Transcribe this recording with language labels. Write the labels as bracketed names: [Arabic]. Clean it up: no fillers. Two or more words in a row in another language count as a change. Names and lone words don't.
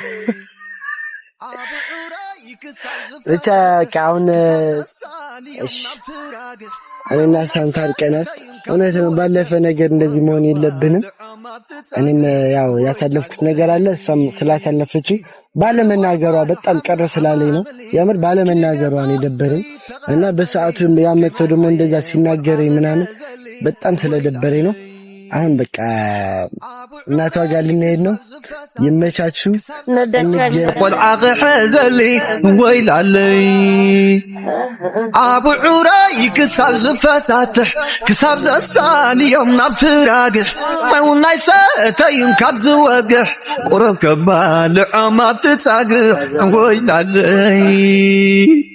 [Amharic] ብቻ ካውን እሺ እኔና ሳንታር ቀናት እውነት ባለፈ ነገር እንደዚህ መሆን የለብንም እኔም ያው ያሳለፍኩት ነገር አለ እሷም ስላሳለፈችው ባለመናገሯ በጣም ቀረ ስላለኝ ነው ያምር ባለመናገሯ ነው የደበረኝ እና በሰዓቱ ያመተው ደግሞ እንደዛ ሲናገረኝ ምናምን በጣም ስለደበረኝ ነው አሁን በቃ እናቷ ጋር ልንሄድ ነው ይመቻችሁ [Tigrinya] ቆልዓኸ ሕዘሊ ወይላለይ አቡዑራይ ክሳብ ዝፈታትሕ ክሳብ ዘሳንዮም ናብ ትራግሕ ማይውን ናይ ሰተዩን ካብ ዝወግሕ ቁረብ ከባልዖም ኣብ ትጻግሕ ወይላለይ